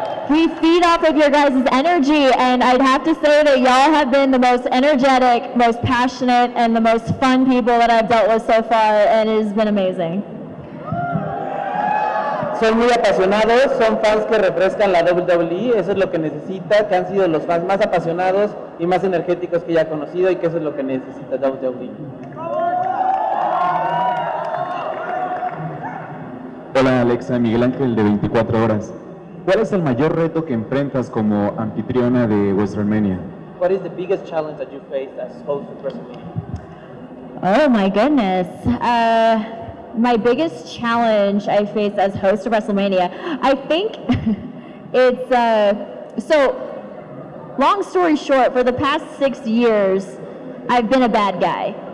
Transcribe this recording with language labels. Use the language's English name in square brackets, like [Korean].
[English] We feed off of your guys' energy, and I'd have to say that y'all have been the most energetic, most passionate, and the most fun people that I've dealt with so far, and it has been amazing. [Spanish] Son muy apasionados, son fans que refrescan la WWE, eso es lo que necesita, que han sido los fans más apasionados y más energéticos que ella ha conocido, y que eso es lo que necesita WWE. Hola Alexa, Miguel Ángel de 24 horas. ¿Cuál es el mayor reto que enfrentas como anfitriona de WrestleMania? [English] What is the biggest challenge that you faced as host of WrestleMania? Oh my goodness. My biggest challenge I faced as host of WrestleMania, I think it's, so long story short, for the past 6 years, I've been a bad guy.